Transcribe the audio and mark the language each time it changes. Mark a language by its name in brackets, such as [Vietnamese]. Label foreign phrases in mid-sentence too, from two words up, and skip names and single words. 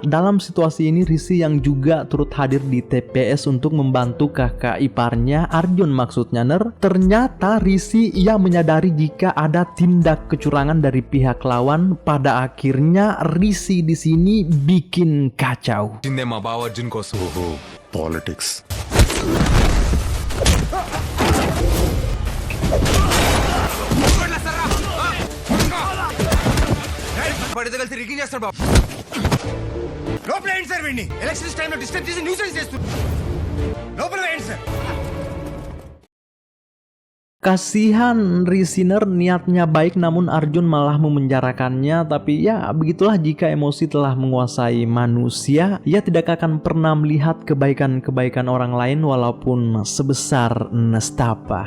[Indonesian] Dalam situasi ini Risi yang juga turut hadir di TPS untuk membantu kakak iparnya Arjun maksudnya Ner. Ternyata Risi ia menyadari jika ada tindak kecurangan dari pihak lawan. Pada akhirnya Risi di sini bikin kacau. [Telugu] మా బావ అర్జున్ కోసం పాలిటిక్స్. పడితే కలిసి రిగ్గింగ్ చేస్తాడు బాబు. లోపల వేయండి సార్ వీడిని. [English] elections time [Telugu] డిస్టర్బ్ చేసి న్యూసెన్స్ చేస్తుంది. లోపల వేయండి సార్. [Indonesian] Kasihan Risiner, niatnya baik namun Arjun malah memenjarakannya. Tapi ya begitulah, jika emosi telah menguasai manusia, ia tidak akan pernah melihat kebaikan-kebaikan orang lain walaupun sebesar nestapa.